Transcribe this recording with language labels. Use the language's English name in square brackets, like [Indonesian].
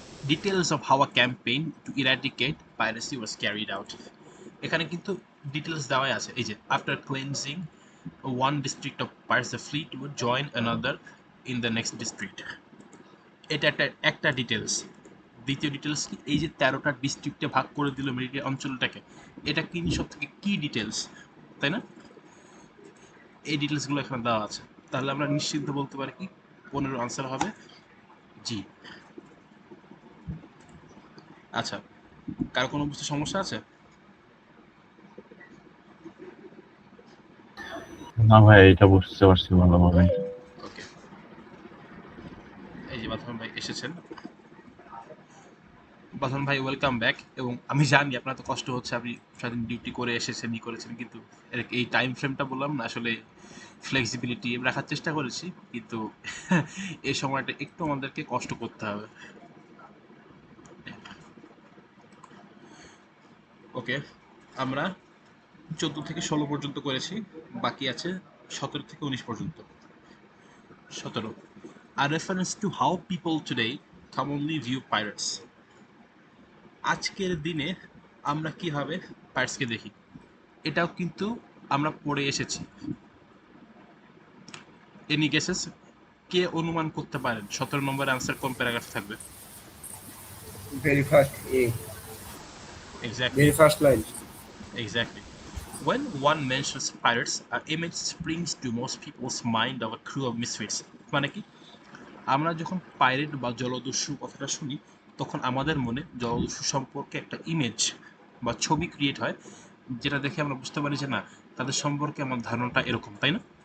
[English] Details of how a campaign to eradicate piracy was carried out. [Bangla] এখানে কিন্তু details দেওয়াই আছে। এই যে [English] After cleansing one district of pirates, the fleet would join another in the next district. [Bangla] এটা একটা details. দ্বিতীয় details কি, এই যে 13টা ডিস্ট্রিক্টে ভাগ করে দিল মিলিটারি অঞ্চলটাকে, এটা কি সব থেকে কি ডিটেলস, তাই না? এই ডিটেলসগুলো এখানে দেওয়া আছে। তাহলে আমরা নিশ্চিন্ত বলতে পারি কি 15 আনসার হবে জি। আচ্ছা, কারো কোনো বুঝতে সমস্যা আছে? না ভাই, এটা বুঝতে পারছি ভালোভাবে। ওকে, এই যে বাথন ভাই এসেছেন। বাথন ভাই ওয়েলকাম ব্যাক। এবং আমি জানি আপনার তো কষ্ট হচ্ছে, আপনি সারাদিন ডিউটি করে এসেছেন, করেছেন, কিন্তু এই টাইম ফ্রেমটা বললাম না, আসলে ফ্লেক্সিবিলিটি রাখার চেষ্টা করেছি, কিন্তু এই সময়টা একটু আমাদেরকে কষ্ট করতে হবে। ওকে, আমরা 14 থেকে 16 পর্যন্ত করেছি, বাকি আছে 17 থেকে 19 পর্যন্ত। [English] 17, a reference to how people today commonly view pirates. [Bangla] আজকের দিনে আমরা কিভাবে পাইরেটসকে দেখি, এটাও কিন্তু আমরা পড়ে এসেছি। এনি গেসেস, কে অনুমান করতে পারেন 17 নম্বরের আনসার কোন প্যারাগ্রাফ থাকবে? [English] very first A, exactly, very first line. exactly. When one mentions pirates, an image springs to most people's mind of a crew of misfits. [Bangla] মানে কি, আমরা যখন পাইরেট বা জলদস্যু কথাটা শুনি, তখন আমাদের মনে জলদস্যু সম্পর্কে একটা ইমেজ বা ছবি ক্রিয়েট হয়, যেটা দেখে আমরা বুঝতে পারি যে না, তাদের সম্পর্কে আমার ধারণাটা এরকম, তাই না?